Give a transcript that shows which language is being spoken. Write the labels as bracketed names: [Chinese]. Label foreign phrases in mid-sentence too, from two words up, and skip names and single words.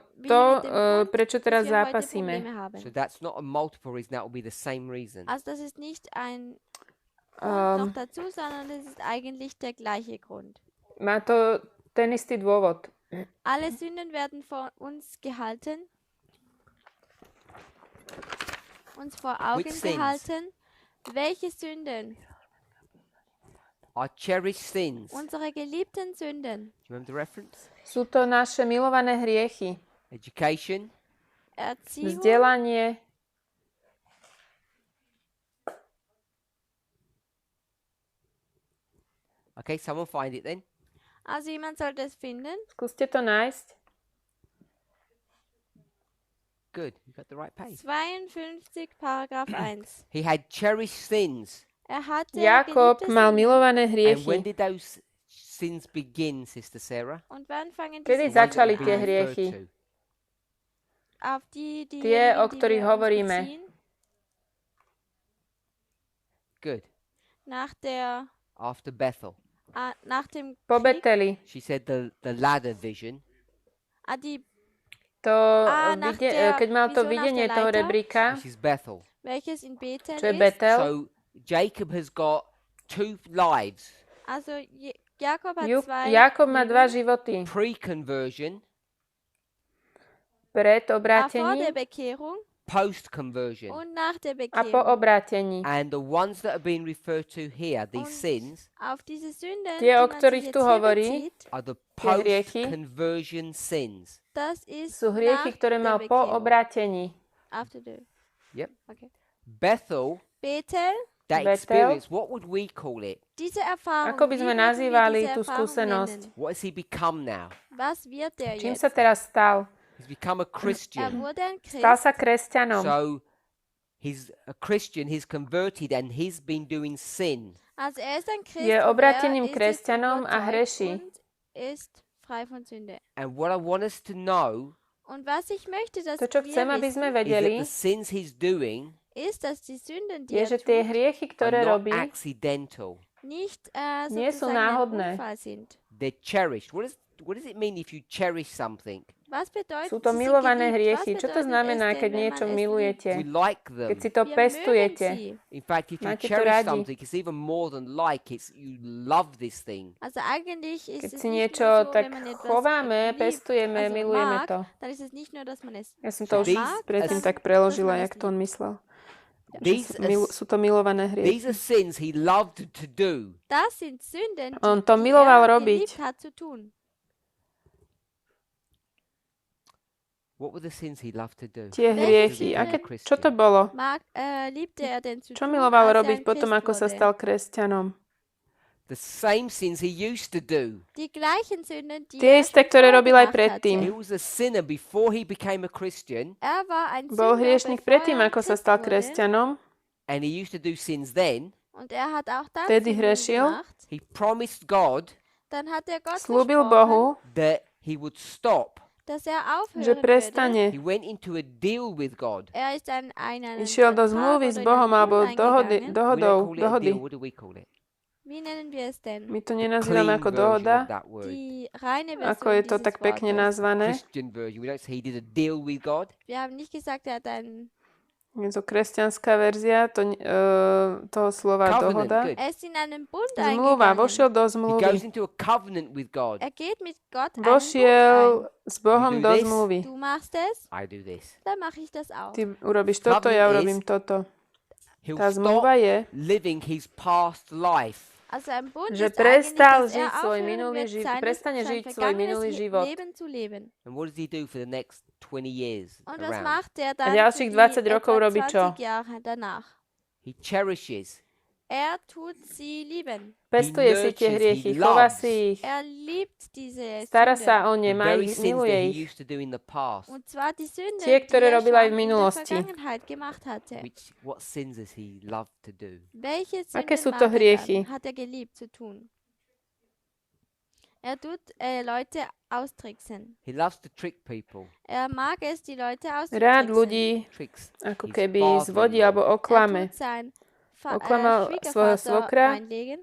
[German] wie [Slovak] to, [German] mit dem Grund, [Slovak] prečo [German] dass [Slovak] teraz [German] wir heute [Slovak] zápasíme. [German] Probleme haben. [English] So that's not a multiple reason, that will be the same reason. [German] Also das ist nicht ein Um, Grund noch dazu, sondern es ist eigentlich der gleiche Grund. [Slovak] Má to ten istý dôvod. [German] Alle Sünden werden vor uns gehalten, uns vor Augen [English] Which sins? [German] gehalten. Welche Sünden? [English] Our cherished sins. Do [German] Unsere geliebten Sünden. [English] you remember the reference? [Slovak] Sú to naše milované hriechy. [English] Education, [German] Erziehung, [Slovak] Vzdelanie, [English] okay, someone find it then. [German] also jemand sollte es finden. [Slovak] skúste to nájsť. [English] Good, you got the right page. 52, Paragraph 1. He had cherished sins. [German] Hatte Jakob geliebte mal Sünden. [Slovak] milované [English] And when [Slovak] hriechy. [English] did those sins begin, Sister Sarah? [German] Und wann fangen [Slovak] Kedy [German] diese [Slovak] začali [German] Sünden [Slovak] tie [German] an? [Slovak] hriechy? [German] Auf die, [Slovak] Tie, o [German] diejenigen, die [Slovak] ktorých [German] wir uns [Slovak] hovoríme. [German] beziehen. [English] Good. [German] Nach der, [English] After Bethel. [German] nach dem [Slovak] Po [German] Krieg, [Slovak] Beteli. [English] She said the ladder vision. [German] die, [Slovak] To, [German] nach [Slovak] vide- [German] der [Slovak] keď mal to [German] Vision nach [Slovak] videnie [German] der [Slovak] toho [German] Leiter. [Slovak] rebríka, [English] Which is Bethel. [German] welches in Bethel [Slovak] čo je [German] ist. [Slovak] Betel, [English] So Jacob has got two lives. [German] Also Jakob hat zwei [Slovak] Jakob má dva [German] Leben. [Slovak] životy. [English] Pre-conversion, [Slovak] Pred [German] Vor der [Slovak] obrátením [German] Bekehrung [English] post-conversion. [German] und nach der [Slovak] a po [German] Bekehrung. [Slovak] obrátení. [English] And the ones that are being referred to here, these [German] Und [English] sins, [German] auf diese Sünden, [Slovak] Tie, [German] die [Slovak] o [German] man sich [Slovak] ktorých [German] jetzt [Slovak] tu [German] hier [Slovak] hovorí, [German] bezieht, [English] are the [Slovak] Tie hriechy. [English] post-conversion sins. [German] das ist [Slovak] Sú hriechy, [German] nach [Slovak] ktoré [German] der [Slovak] mal po [German] Bekehrung. [Slovak] obrátení. [English] After the, Yep. okay. Bethel, Bethel, that Bethel. experience, what would we call it? [German] diese Erfahrung, [Slovak] Ako by [German] wie [Slovak] sme [German] würden wir [Slovak] nazývali [German] diese [Slovak] tú [German] Erfahrung [Slovak] skúsenosť? [German] nennen? [English] What has he become now? [German] Was wird der [Slovak] Čím [German] jetzt? [Slovak] sa teraz stal? [English] He's become a Christian. [German] wurde ein Christ. [Slovak] Stal sa kresťanom. [English] So he's a Christian, he's converted, and he's been doing sin. [German] Also ist ein Christ, [Slovak] Je [German] und [Slovak] obráteným [German] ist [Slovak] kresťanom a [German] überzeugt [Slovak] hreší. [German] und ist frei von Sünde. [English] And what I want us to know [German] Und was ich möchte, dass [Slovak] To, čo [German] wir [Slovak] chcem, aby sme [German] wissen, [English] is that [Slovak] vedeli, [English] the sins he's doing [German] ist, dass die Sünden, die [Slovak] je, [German] er [Slovak] že tie [German] tut, [Slovak] hriechy, ktoré [English] are not [Slovak] robí, [English] accidental. [German] nicht [Slovak] Nie sú [German] sozusagen ein [Slovak] náhodné. [German] Unfall sind. [English] They're cherished. What does it mean if you cherish something? [German] Was bedeutet, [Slovak] sú to [German] sie sind [Slovak] milované [German] geliebt? [Slovak] hriechy. [German] Was [Slovak] Čo to [German] bedeutet [Slovak] znamená, [German] es denn, [Slovak] keď [German] wenn [Slovak] niečo [German] man es [Slovak] milujete? [English] We like them. [Slovak] Keď si to [German] liebt? Wir [Slovak] pestujete. [German] mögen sie. [English] In fact, if you [Slovak] Máte to [English] cherish [Slovak] radi. [English] something, it's even more than like. It's you love this thing. [German] Also eigentlich ist [Slovak] Keď [German] es [Slovak] si [German] nicht [Slovak] niečo [German] nur so, [Slovak] tak [German] wenn man etwas [Slovak] chováme, [German] liebt, [Slovak] pestujeme, [German] also [Slovak] milujeme [German] mag, [Slovak] to. [German] dann ist es nicht nur, dass man es [Slovak] Ja som [English] So [Slovak] to už [English] these- [Slovak] predtým [English] as- [Slovak] tak preložila, [German] dass man [Slovak] jak [German] es [Slovak] to on myslel. [English] These are, [Slovak] Sú to milované hriechy. [English] these are sins he loved to do. [German] Das sind Sünden, [Slovak] On to [German] die [Slovak] miloval [German] er [Slovak] robiť. [German] geliebt hat zu tun. [English] What were the sins he loved to do? [Slovak] Tie hriechy. Čo to bolo? [German] Liebte er denn zu [Slovak] Čo [German] tun, [Slovak] miloval [German] als er [Slovak] robiť [German] ein [Slovak] potom, [German] Christ [Slovak] ako sa [German] wurde? [Slovak] stal kresťanom? [English] The same sins he used to do. [German] Die gleichen Sünden, die [Slovak] Tie [German] er [Slovak] isté, [German] schon [Slovak] ktoré [German] vorher [Slovak] robil aj [German] gemacht [Slovak] predtým. [English] He [German] hatte. [English] was a sinner before he became a Christian, [German] Er war ein [Slovak] Bol [German] Sünder, [Slovak] hriešnik [German] bevor [Slovak] predtým, [German] er [Slovak] ako sa [German] Christ [Slovak] stal [German] wurde. [Slovak] kresťanom. [English] and he used to do sins then. [German] Und er hat auch dann [Slovak] Vtedy [German] Sünden [Slovak] hrešil. [German] gemacht. [English] He promised God [German] Dann hat er Gott [Slovak] Slúbil [German] versprochen, [Slovak] Bohu, [English] that he would stop. [German] dass er [Slovak] že [German] aufhören würde. [Slovak] prestane. [English] He went into a deal with God. [German] Er ist dann einen [Slovak] Išiel do [German] Vertrag [Slovak] zmluvy [German] oder [Slovak] s [German] in [Slovak] Bohom [German] einen [Slovak] alebo [German] Bund eingegangen. [English] We [Slovak] dohody. [English] don't call it a deal. What do we call it? [German] Wie nennen wir es denn? [Slovak] My to [English] Clean [Slovak] nenazývame ako [English] version [Slovak] dohoda, [English] of that word. [German] Die reine [Slovak] ako [German] Version [Slovak] je to [German] dieses [Slovak] tak pekne [German] Wortes. [Slovak] nazvané. [English] Christian version. We don't say he did a deal with God. [German] Wir haben nicht gesagt, er hat einen [Slovak] Je to kresťanská verzia toho slova [English] Covenant, [Slovak] dohoda. [English] good. [German] Er ist in einen Bund [Slovak] Zmluva, vošiel [German] eingegangen. [Slovak] do [English] He [Slovak] zmluvy. [English] goes into a covenant with God. [German] Er geht mit Gott einen Bund [Slovak] Vošiel [German] ein. [Slovak] s Bohom [English] You do [Slovak] do [English] this? [Slovak] zmluvy. [German] Du machst es, [English] I do this. [German] dann mache ich das auch. [Slovak] Ty urobíš toto, ja urobím toto. [English] He'll [Slovak] Tá zmluva [English] stop [Slovak] je, [English] living his past life. [German] Also ein Bund [Slovak] že [German] ist eigentlich, [Slovak] prestal [German] dass er [Slovak] žiť svoj [German] aufhören [Slovak] minulý [German] wird, [Slovak] život, prestane [German] sein [Slovak] žiť svoj [German] vergangenes [Slovak] minulý život. [German] Leben zu leben. [English] And what does he do for the next 20 years [German] Und was [English] around? [German] macht er dann [Slovak] ďalších [German] für [Slovak] 20 [German] die [Slovak] rokov [German] etwa [Slovak] robí čo? [German] 20 Jahre danach? [English] He cherishes. [German] Er tut sie lieben. [Slovak] Pestuje si tie [English] nurtures, [Slovak] hriechy, [English] he [Slovak] chová [English] loves. [Slovak] si [German] ich, Er liebt diese [Slovak] stará [German] Sünden. [Slovak] sa o ne, [English] The [Slovak] má [English] very [Slovak] ich, [English] sins that [Slovak] miluje [English] he [Slovak] ich. [English] used to do in the past. [German] Und zwar die Sünden, [Slovak] Tie, [German] die [Slovak] ktoré [German] er [Slovak] robil aj [German] schon [Slovak] v [German] in der [Slovak] minulosti. [German] Vergangenheit gemacht hatte. [English] What sins has he loved to do? [German] Welche [Slovak] Aké [German] Sünden [Slovak] sú to [German] mag er [Slovak] hriechy? [German] dann, hat er geliebt zu tun? Er tut Leute austricksen. [English] He loves to trick people. [German] Er mag es, die Leute [Slovak] Rád [German] auszutricksen. [Slovak] ľudí [English] Tricks [Slovak] ako [English] his [Slovak] keby zvodí [English] father-in-law, [Slovak] alebo [German] Er [Slovak] oklame. [German] tut sein [Slovak] Oklamal svojho [German] Schwiegervater [Slovak] svokra, [German] reinlegen.